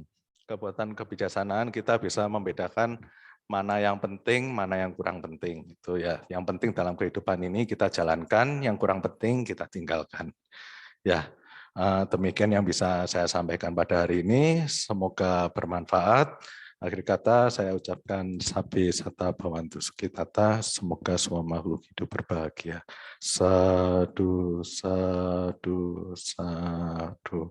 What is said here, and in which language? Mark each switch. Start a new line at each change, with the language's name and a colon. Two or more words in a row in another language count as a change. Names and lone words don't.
Indonesian: Kekuatan kebijaksanaan kita bisa membedakan mana yang penting, mana yang kurang penting. Itu ya, yang penting dalam kehidupan ini kita jalankan, yang kurang penting kita tinggalkan. Ya, demikian yang bisa saya sampaikan pada hari ini. Semoga bermanfaat. Akhir kata saya ucapkan
Pali: sabi sata bhavantu sukhitata,
Indonesian: semoga semua makhluk hidup berbahagia.
Pali: Sadu, sadu, sadu.